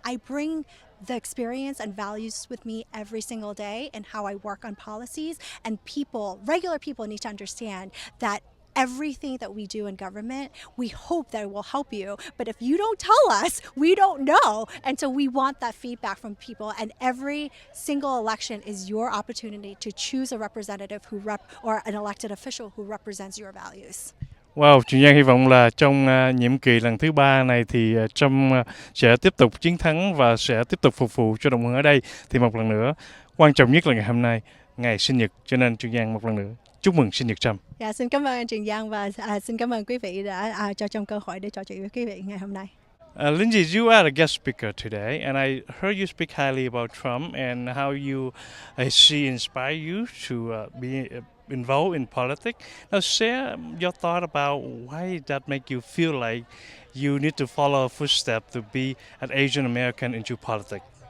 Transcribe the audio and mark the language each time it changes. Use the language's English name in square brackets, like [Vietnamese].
[English] I bring the experience and values with me every single day and how I work on policies, and regular people need to understand that everything that we do in government, we hope that it will help you, but if you don't tell us, we don't know. And so we want that feedback from people, and every single election is your opportunity to choose a representative or an elected official who represents your values. [Vietnamese] Wow, Chị Giang hy vọng là trong nhiệm kỳ lần thứ 3 này thì Trâm sẽ tiếp tục chiến thắng và sẽ tiếp tục phục vụ cho đồng hương ở đây. Thì một lần nữa, quan trọng nhất là ngày hôm nay, ngày sinh nhật, cho nên Chị Giang một lần nữa chúc mừng sinh nhật Trâm. Dạ, xin cảm ơn anh Trường Giang và xin cảm ơn quý vị đã cho Trâm cơ hội để trò chuyện với quý vị ngày hôm nay. [English] Lindsay, you are a guest speaker today, and I heard you speak highly about Trump and how she inspired you to be involved in politics. Now, share your thought about why that make you feel like you need to follow a footstep to be an Asian American into politics.